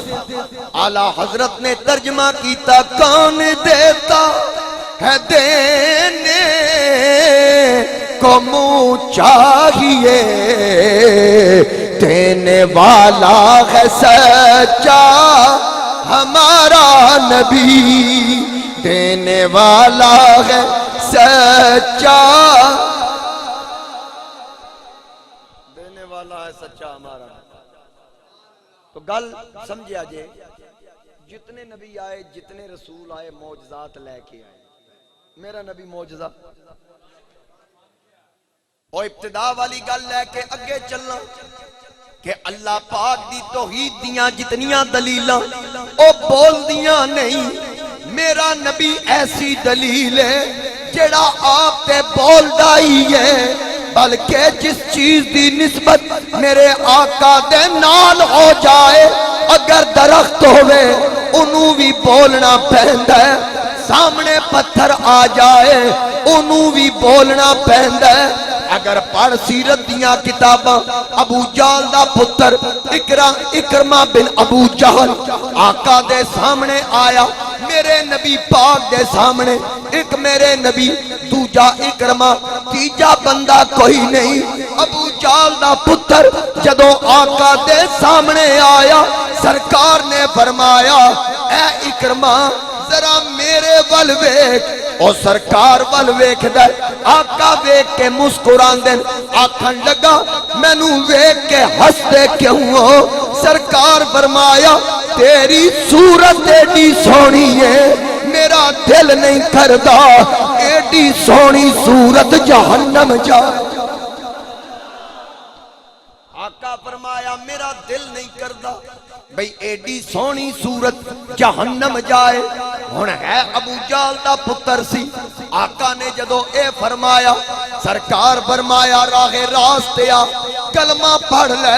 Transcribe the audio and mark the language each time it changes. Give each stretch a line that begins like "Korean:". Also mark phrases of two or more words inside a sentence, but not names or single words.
Urdu: اعلیٰ حضرت
Punjabi: نے ترجمہ کیتا
Urdu: کون دیتا ہے دینے کو منہ چاہیے, دینے والا ہے سچا ہمارا نبی, دینے والا ہے سچا, دینے والا ہے سچا ہمارا.
Punjabi: تو گل سمجھیا جے جتنے نبی آئے جتنے رسول آئے معجزات لے کے آئے. میرا نبی معجزہ اور ابتدا والی گل لے کے اگے چلنا کہ اللہ پاک دی توحید دیاں جتنیاں دلیلاں او بول دیاں نہیں. میرا نبی ایسی دلیل ہے جڑا آپ تے بول دائی ہے, بلکہ جس چیز دی نسبت میرے آقا دے نال ہو جائے, اگر درخت ہوئے انہوں بھی بولنا پہندا ہے, سامنے پتھر آ جائے انہوں بھی بولنا پہندا ہے. اگر پڑھ سیرت دیاں کتاباں ابو جہل دا پتر اکرمہ بن ابو جہل آقا دے سامنے آیا, میرے نبی پاک دے سامنے ایک میرے نبی دوجا اکرمہ تیجا بندہ کوئی نہیں. ابو جہل دا پتر جدوں آقا دے سامنے آیا سرکار نے فرمایا اے اکرمہ ذرا میرے ول ویکھ. اور سرکار ول ویکھ دے, آقا ویکھ کے مسکران دین, آکھن لگا مینوں ویکھ کے ہس دے کیوں ہو. سرکار فرمایا تیری صورت ایڈی سونی ہے میرا دل نہیں کردا ایڈی سونی صورت جہنم جائے۔ آقا فرمایا میرا دل نہیں کردا بھئی ایڈی سونی صورت جہنم جائے۔ ہن ہے ابو جہل دا پتر سی، آقا نے جدو اے فرمایا سرکار فرمایا راہ راست آ کلمہ پڑھ لے۔